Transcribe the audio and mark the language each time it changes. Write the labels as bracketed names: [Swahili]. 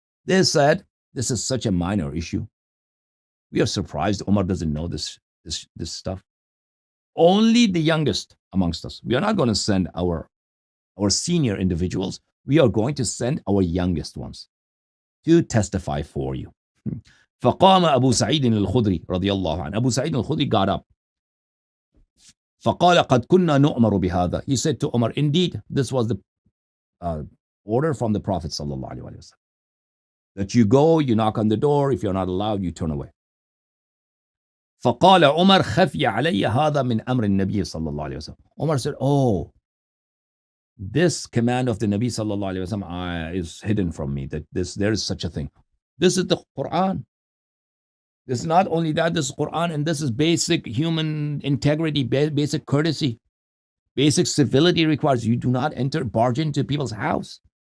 [English] They said, this is such a minor issue. We are surprised Omar doesn't know this stuff. Only the youngest amongst us. We are not going to send our senior individuals. We are going to send our youngest ones to testify for you. [Arabic] فقام أبو سعيد الخدري رضي الله عنه. [English] Abu Sa'id al-Khudri got up. [Arabic] فقال قد كنا نؤمر بهذا. [English] He said to Omar, indeed, this was the order from the Prophet sallallahu alaihi wasallam, that you go, you knock on the door. If you're not allowed, you turn away. [Arabic] فقال عمر خفي علي هذا من أمر النبي صلى الله عليه وسلم. [English] Omar said, oh, this command of the Nabi sallallahu alaihi wasallam is hidden from me, that there is such a thing. This is the Quran. This is not only that, this is Quran, and this is basic human integrity, basic courtesy, basic civility requires you do not barge into people's house.